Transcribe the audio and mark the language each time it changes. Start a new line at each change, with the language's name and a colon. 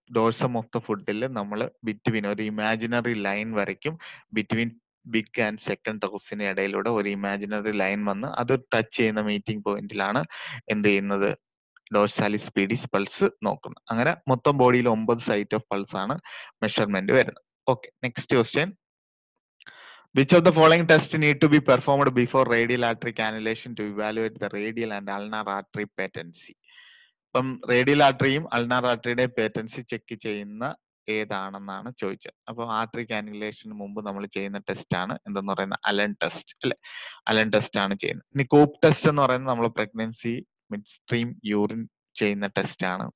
Malayalam: ഡോർസം of the ഫുഡിൽ നമ്മൾ between ഒരു ഇമാജിനറി ലൈൻ വരയ്ക്കും. ബിറ്റ്വീൻ ബിഗ് ആൻഡ് സെക്കൻഡ് ടോസിന് ഇടയിലൂടെ ഒരു ഇമാജിനറി ലൈൻ വന്ന് അത് ടച്ച് ചെയ്യുന്ന മീറ്റിംഗ് പോയിന്റിലാണ് എന്ത് ചെയ്യുന്നത്? ഡോർസാലിസ് പീഡീസ് പൾസ് നോക്കുന്നത്. അങ്ങനെ മൊത്തം ബോഡിയിൽ 9 സൈറ്റ് ഓഫ് പൾസ് ആണ് മെഷർമെന്റ് വരുന്നത്. Okay, next question.
English: Which of the following tests need to be performed before radial artery cannulation to evaluate the radial and ulnar artery patency?
Malayalam: അപ്പം റേഡിയൽ ആർട്ടറിയും അൾനാർ ആർട്ടറിയുടെ പേറ്റൻസി ചെക്ക് ചെയ്യുന്ന ഏതാണെന്നാണ് ചോദിച്ചത്. അപ്പോൾ artery കാനുലേഷന് മുമ്പ് നമ്മൾ ചെയ്യുന്ന test ആണ് എന്തെന്ന് പറയുന്ന അലൻ ടെസ്റ്റ് അല്ലെ. അലൻ ടെസ്റ്റ് ആണ് ചെയ്യുന്നത്. ഇനി കൂപ്പ് ടെസ്റ്റ് എന്ന് പറയുന്നത് നമ്മൾ പ്രഗ്നൻസി മിഡ് സ്ട്രീം യൂറിൻ ചെയ്യുന്ന ടെസ്റ്റ് ആണ്.